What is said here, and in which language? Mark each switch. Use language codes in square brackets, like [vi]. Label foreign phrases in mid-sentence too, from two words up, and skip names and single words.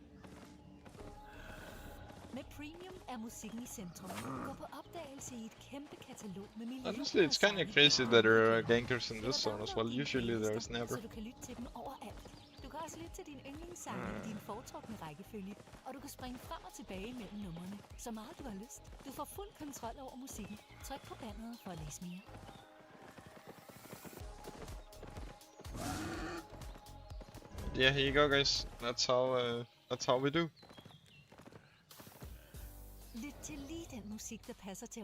[da] Med Premium er musikken i centrum. Gå på opdagelse i et kæmpe katalog med millioner [en] Honestly, it's kind of [da] sange. [en] crazy that there are gankers in this zone as well. Usually there's never. [da] Så du kan lytte til dem overalt. Du kan også lytte til din yndlingssange i din foretrukne rækkefølge, og du kan springe frem og tilbage mellem numrene, så meget du har lyst. Du får fuld kontrol over musikken. Tryk på banneret for at læse mere. [en] Yeah, here you go, guys. That's how we do. [da] Lyt til lige den musik, der passer til